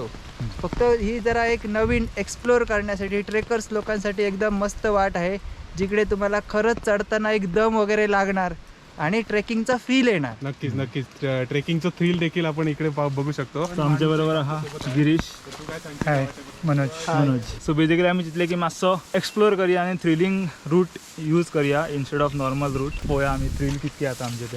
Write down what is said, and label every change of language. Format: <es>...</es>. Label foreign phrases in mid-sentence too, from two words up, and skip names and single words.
<mr>फक्त ही जरा एक नवीन एक्सप्लोअर करण्यासाठी ट्रेकर्स लोकांसाठी एकदम मस्त वाट आहे, जिकडे तुम्हाला खरंच चढताना एक दम वगैरे लागणार आणि ट्रेकिंगचा फील येणार. नक्कीच नक्कीच ट्रेकिंगचं थ्रिल देखील आपण इकडे बघू शकतो. आमच्या बरोबर हा गिरीश हाय मनोज.</mr> <en>so basically</en> <mr>आम्ही चितले की मातसो एक्सप्लोर करूया आणि</mr> <en>thrilling route use</en> <mr>करूया</mr> <en>instead of normal route.</en> <kok>पळोवया आमी थ्रिल कितकी आता आमचे ते.</kok>